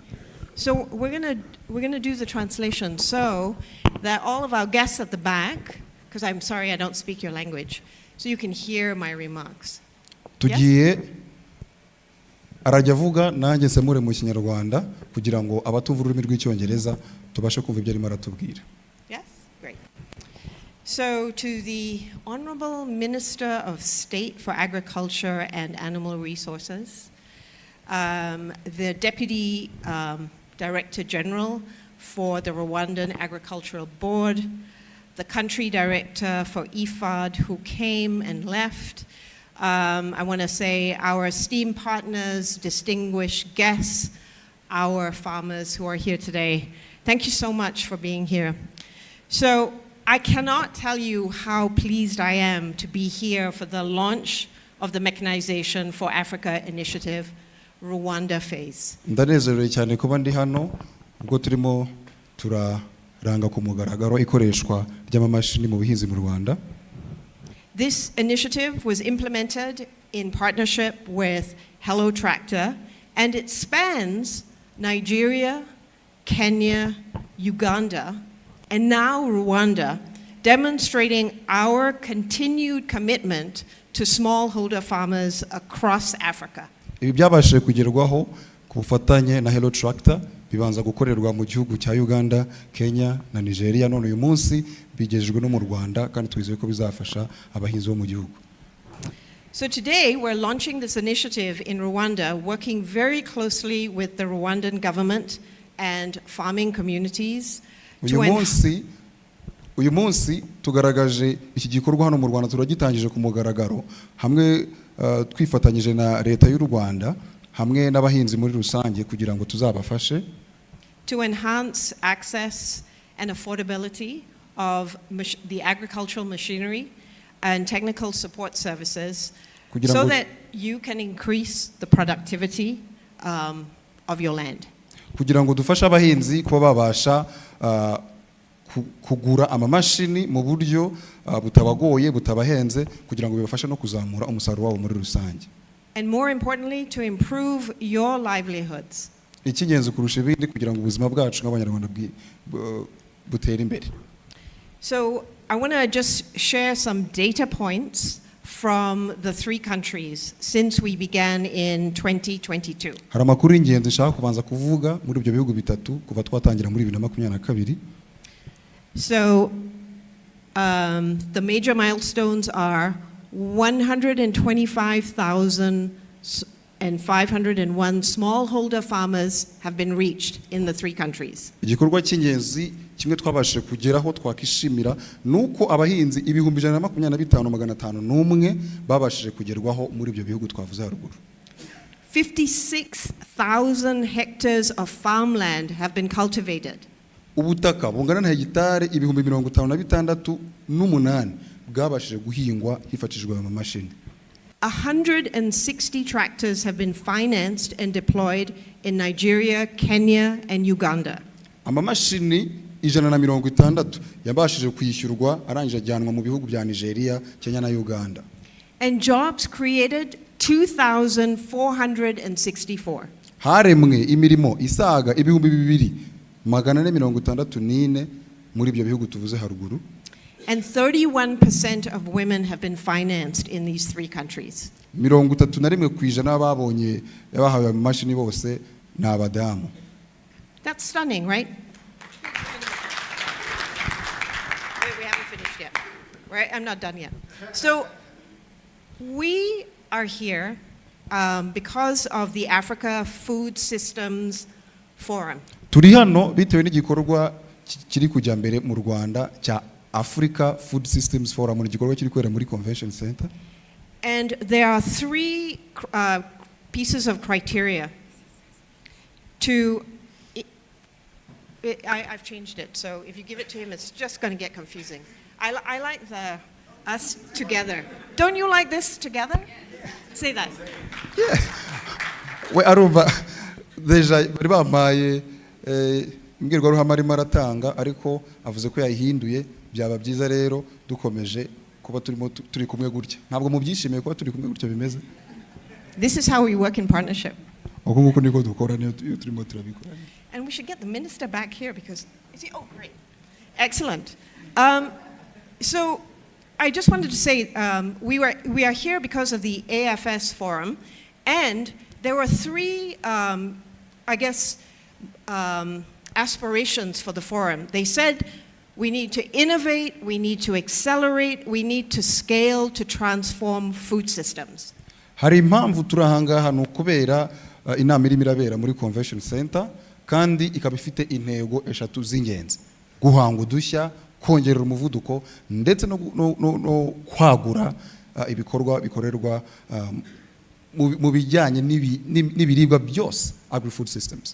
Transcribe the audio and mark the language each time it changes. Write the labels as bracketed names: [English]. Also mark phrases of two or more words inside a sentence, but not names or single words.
[English] So we're gonna do the translation so that all of our guests at the back, because I'm sorry I don't speak your language, so you can hear my remarks. [Kinyarwanda] Tugiye arajya avuga nanjye nsemure mu Kinyarwanda kugira ngo abatumva ururimi rw'Icyongereza tubashe kumva ibyo arimo aratubwira. [English] Yes, great. So to the Honorable Minister of State for Agriculture and Animal Resources, the Deputy Director General for the Rwandan Agricultural Board, the Country Director for IFAD who came and left. I want to say our esteemed partners, distinguished guests, our farmers who are here today. Thank you so much for being here. So I cannot tell you how pleased I am to be here for the launch of the Mechanization for Africa initiative, Rwanda phase. [Kinyarwanda] Ndanezerewe cyane kuba ndi hano ubwo turimo turaranga ku mugaragaro ikoreshwa ry'amamashini mu buhinzi mu Rwanda. [English] This initiative was implemented in partnership with Hello Tractor, and it spans Nigeria, Kenya, Uganda, and now Rwanda, demonstrating our continued commitment to smallholder farmers across Africa. [Kinyarwanda] Ibi byabashije kugerwaho ku bufatanye na Hello Tractor bibanza gukorerwa mu gihugu cya Uganda, Kenya na Nigeria, none uyu munsi bigejejwe no mu Rwanda kandi twizeye ko bizafasha abahinzi bo mu gihugu. [English] So today we're launching this initiative in Rwanda, working very closely with the Rwandan government and farming communities. [Kinyarwanda] Uyu munsi tugaragaje iki gikorwa hano mu Rwanda, turagitangije ku mugaragaro hamwe twifatanyije na leta y'u Rwanda hamwe n'abahinzi muri rusange kugira ngo tuzabafashe [English] to enhance access and affordability of the agricultural machinery and technical support services so that you can increase the productivity of your land. [Kinyarwanda] Kugira ngo dufashe abahinzi kuba babasha kugura amamashini mu buryo butabagoye butabahenze kugira ngo bibafashe no kuzamura umusaruro wabo muri rusange. [English] And more importantly, to improve your livelihoods. [Kinyarwanda] Icyingenzi kurusha ibindi kugira ngo ubuzima bwacu nk'abanyarwanda butere imbere. [English] So I want to just share some data points from the three countries since we began in 2022. [Kinyarwanda] Hari amakuru y'ingenzi nshaka kubanza kuvuga muri ibyo bihugu bitatu kuva twatangira muri 2022. [English] So the major milestones are 125,501 smallholder farmers have been reached in the three countries. [Kinyarwanda] Igikorwa cy'ingenzi kimwe twabashije kugeraho twakishimira nuko abahinzi 125,501 babashije kugerwaho muri ibyo bihugu twavuze haruguru. [English] 56,000 hectares of farmland have been cultivated. [Kinyarwanda] Ubutaka bungana na hegitare 56,800 bwabashije guhingwa hifashishijwe amamashini. [English] 160 tractors have been financed and deployed in Nigeria, Kenya, and Uganda. [Kinyarwanda] Amamashini 160 yabashije kwishyurwa arangije ajyanwa mu bihugu bya Nigeria, Kenya na Uganda. [English] And jobs created 2,464. [Kinyarwanda] Haremwe imirimo isaga 2,464 muri ibyo bihugu tuvuze haruguru. [English] And 31% of women have been financed in these three countries. [Kinyarwanda] 31% babonye yabahawe amamashini bose ni abadamu. [English] That's stunning, right? Wait, we haven't finished yet. Right? I'm not done yet. So we are here because of the Africa Food Systems Forum. [Kinyarwanda] Turi hano bitewe n'igikorwa kiri kujya mbere mu Rwanda cya Africa Food Systems Forum, ni igikorwa kiri kwera muri Convention Center. [English] And there are three pieces of criteria to. I've changed it, so if you give it to him, it's just going to get confusing. I like the us together. Don't you like this together? Say that. [Kinyarwanda] we arumva deja bari bampaye imbwirwaruhame arimo aratanga ariko avuze ko yayihinduye byaba byiza rero dukomeje kuba turi kumwe gutya ntabwo mubyishimiye kuba turi kumwe gutya bimeze. [English] This is how we work in partnership. [Kinyarwanda] uko nguko niko dukora niyo turimo turabikora. [English] And we should get the minister back here because is he? Oh, great, excellent. So I just wanted to say we are here because of the AFS forum, and there were three, aspirations for the forum. They said we need to innovate, we need to accelerate, we need to scale to transform food systems. [Kinyarwanda] Hari impamvu turahangaha no kubera inama irimo irabera muri convention center kandi ikaba ifite intego eshatu z'ingenzi: guhanga udushya, kongerera umuvuduko ndetse no kwagura ibikorwa bikorerwa mu bijyanye n'ibiribwa byose, [English] agri-food systems.